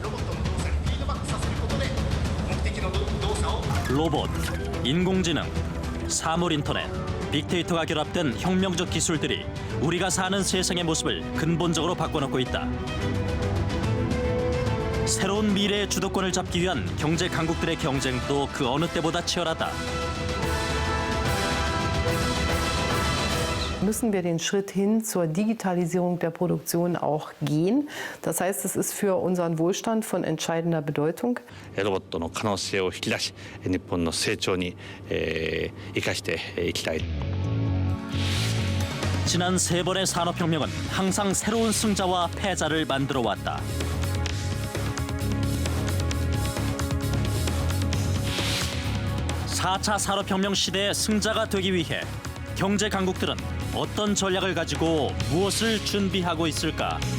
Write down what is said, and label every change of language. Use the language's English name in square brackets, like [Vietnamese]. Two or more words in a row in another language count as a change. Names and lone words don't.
[Korean] 로봇, 인공지능, 사물인터넷, 빅데이터가 결합된 혁명적 기술들이 우리가 사는 세상의 모습을 근본적으로 바꿔놓고 있다. 새로운 미래의 주도권을 잡기 위한 경제 강국들의 경쟁도 그 어느 때보다 치열하다. [German] Müssen wir den Schritt hin zur Digitalisierung der Produktion auch gehen. Das heißt, es ist für unseren Wohlstand von entscheidender Bedeutung. [Japanese] ロボットの可能性を引き出し、日本の成長に生かしていきたい。 [Korean] 지난 세 번의 산업혁명은 항상 새로운 승자와 패자를 만들어 왔다. (4차) 산업혁명 시대의 승자가 되기 위해 경제 강국들은 어떤 전략을 가지고 무엇을 준비하고 있을까?